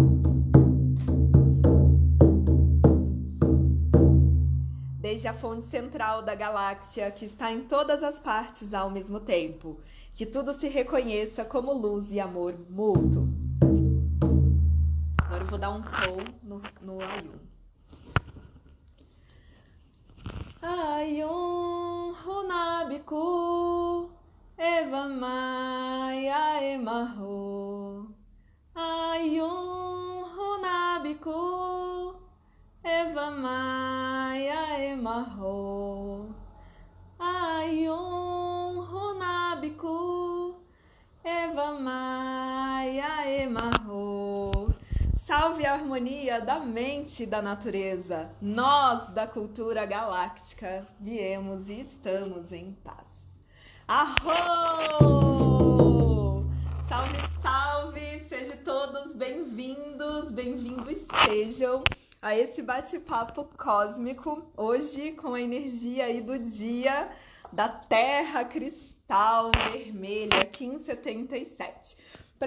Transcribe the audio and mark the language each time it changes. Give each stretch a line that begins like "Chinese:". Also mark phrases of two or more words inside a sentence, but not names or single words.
Portuguese: Desde a fonte central da galáxia, que está em todas as partes ao mesmo tempo, que tudo se reconheça como luz e amor mútuo. Agora eu vou dar um tom no Ayum. Ayum Hunabiku Eva Maia Emarro. Ayum Hunabiku Eva Maia Emarro. Ayum Hunabiku Eva Maia Emarro. Salve a harmonia da mente e da natureza. Nós, da cultura galáctica, viemos e estamos em paz. Arro! Salve, salve! Sejam todos bem-vindos sejam a esse bate-papo cósmico, hoje com a energia aí do dia da Terra Cristal Vermelha 1577.